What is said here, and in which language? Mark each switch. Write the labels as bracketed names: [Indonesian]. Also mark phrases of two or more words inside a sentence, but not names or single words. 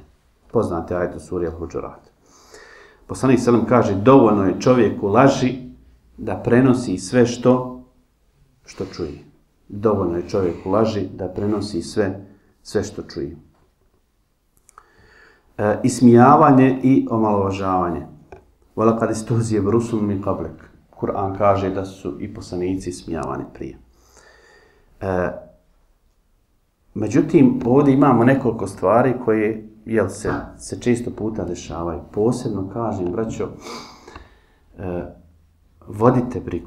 [Bosnian] Poznate ajet u suri Al-Huđurat. Poslanik selam kaže, dovoljno je čovjeku laži da prenosi sve što čuje. Dovoljno je čovjeku laži da prenosi sve što čuje. Ismijavanje i omalovažavanje. [Arabic] وَلَقَدْ اسْتُهْزِيَ بِرُسُلٍ مِنْ قَبْلِكَ. [Bosnian] Kur'an kaže da su i poslanici ismijavani prije. Međutim, ovdje imamo nekoliko stvari koje se često puta dešavaju. Posebno kažem, braćo, vodite brigu.